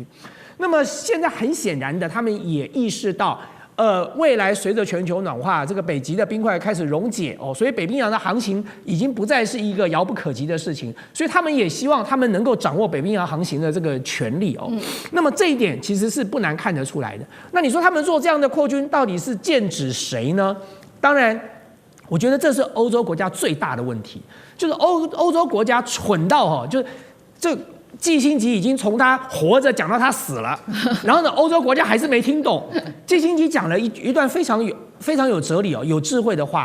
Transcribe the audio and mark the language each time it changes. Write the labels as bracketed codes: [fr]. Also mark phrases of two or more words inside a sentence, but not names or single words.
[zh] 那麼現在很顯然的，他們也意識到，未來隨着全球暖化，這個北極的冰塊開始溶解哦，所以北冰洋的航行已經不再是一個遙不可及的事情，所以他們也希望他們能夠掌握北冰洋航行的這個權利哦。那麼這一點其實是不難看得出來的。那你說他們做這樣的擴軍，到底是劍指誰呢？當然，我覺得這是歐洲國家最大的問題，就是歐洲國家蠢到季辛吉已經從他活着講到他死了，然後呢，歐洲國家還是沒聽懂。季辛吉講了一段非常有哲理哦、有智慧的話。